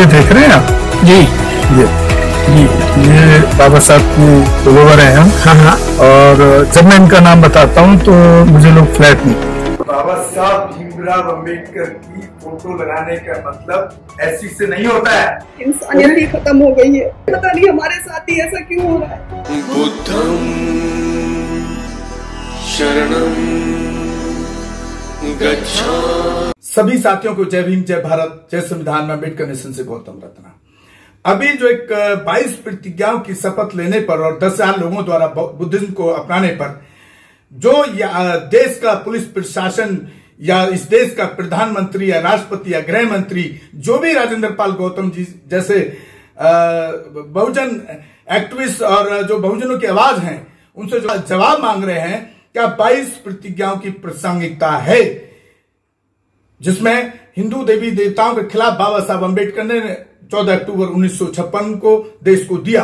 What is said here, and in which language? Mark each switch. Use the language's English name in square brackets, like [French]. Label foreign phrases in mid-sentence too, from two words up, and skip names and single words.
[Hindi] ये देख रहे हैं आप जी, ये बाबा साहब की फोलोवर हैं हम। हाँ। और जब मैं इनका नाम बताता हूँ तो मुझे लोग फ्लैट नहीं। बाबा साहब भीमराव अम्बेडकर की फोटो लगाने का मतलब ऐसी से नहीं होता है। इंसानियत ही खत्म हो गई है। पता नहीं हमारे साथ ही ऐसा क्यों हो रहा है। [Pali] बुद्धं शरणं गच्छामि। [Hindi] सभी साथियों को जय भीम, जय भारत, जय संविधान में अम्बेडकर नेशन से गौतम रत्ना। अभी जो एक 22 प्रतिज्ञाओं की शपथ लेने पर और 10,000 लोगों द्वारा बुद्धिज्म को अपनाने पर जो देश का पुलिस प्रशासन या इस देश का प्रधानमंत्री या राष्ट्रपति या गृह मंत्री, जो भी राजेंद्र पाल गौतम जी जैसे बहुजन एक्टिविस्ट और जो बहुजनों की आवाज हैं, उनसे जो जवाब मांग रहे हैं, क्या 22 प्रतिज्ञाओं की प्रासंगिकता है, जिसमें हिंदू देवी देवताओं के खिलाफ बाबा साहब अम्बेडकर ने 14 अक्टूबर 1956 को देश को दिया।